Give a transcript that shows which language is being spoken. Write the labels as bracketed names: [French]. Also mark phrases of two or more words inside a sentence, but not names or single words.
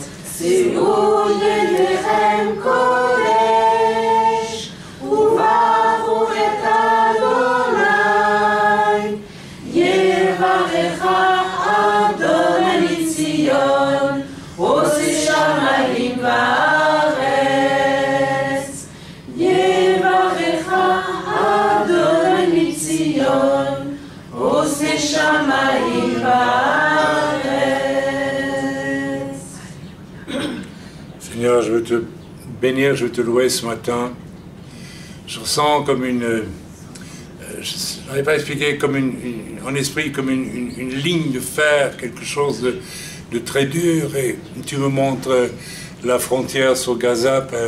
[Hebrew] שאו ידכם קודש, וברוך את אדוני, יברכך אדוני ציון, עושה שמים וארץ. יברכך אדוני ציון, עושה שמים וארץ. [French] Seigneur, je veux te bénir, je veux te louer ce matin. Je ressens comme une... je n'arrive pas à expliquer, comme en esprit, comme une ligne de fer, quelque chose de très dur. Et tu me montres la frontière sur Gaza, Père.